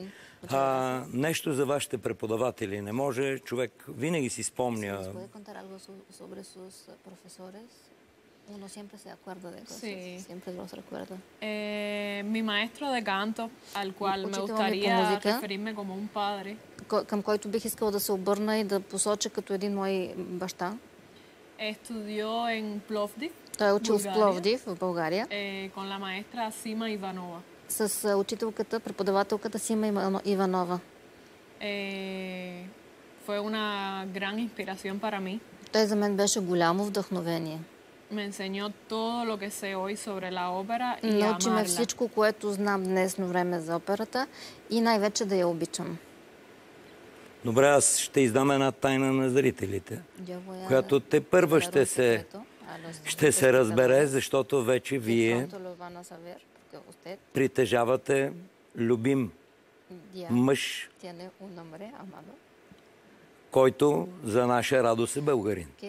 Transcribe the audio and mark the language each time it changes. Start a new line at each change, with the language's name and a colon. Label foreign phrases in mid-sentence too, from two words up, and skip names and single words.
Bulgarian: Нещо за вашите преподаватели. Не може човек винаги си спомня.
Spanish: Uno siempre se acuerda de cosas, siempre los recuerda. Mi maestro de canto, al cual me gustaría referirme como un padre.
Bulgarian: Към който бих искала да се обърна и да посоча като един мой баща.
Spanish: Estudió en Plovdiv.
Bulgarian: Той е учил в Пловдив, в България.
Spanish: Con la maestra Sima Ivanova.
Bulgarian: С учителката, преподавателката Сима Иванова.
Spanish: Fue una gran inspiración para mí.
Bulgarian: Той за мен беше голямо вдъхновение.
Spanish: Me enseñó todo lo que sé hoy sobre la ópera y
Bulgarian: научи ме
Spanish: amarla.
Bulgarian: всичко, което знам днесно време за операта и най-вече да я обичам. Добре, аз ще издам една тайна на зрителите, която те първа ще се разбере, защото вече вие притежавате любим мъж, който за наша радост е българин.